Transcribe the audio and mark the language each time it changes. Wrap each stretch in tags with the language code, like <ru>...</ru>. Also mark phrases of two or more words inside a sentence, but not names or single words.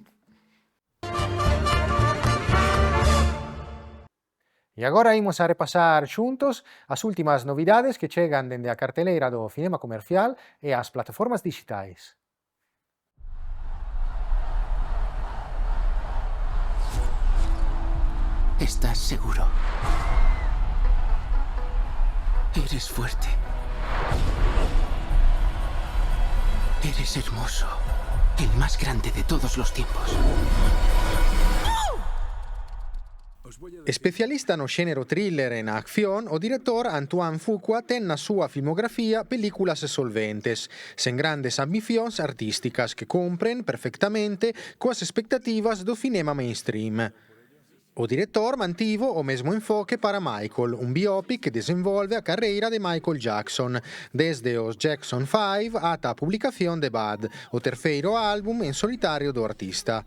<gl>E agora imos a repasar xuntos as últimas novidades que chegan dende a carteleira do cinema comercial e as plataformas digitais.</gl> <es>¿Estás seguro? Eres fuerte. Eres hermoso. El más grande de todos los tiempos.</es> <gl>Especialista no xénero thriller e na acción, o director Antoine Fuqua ten na súa filmografía películas solventes, sen grandes ambicións artísticas que cumpren perfectamente coas expectativas do cinema mainstream. O director mantivo o mesmo enfoque para Michael, un biopic que desenvolve a carreira de Michael Jackson, desde os Jackson 5 ata a publicación de Bad, o terceiro álbum en solitario do artista.</gl>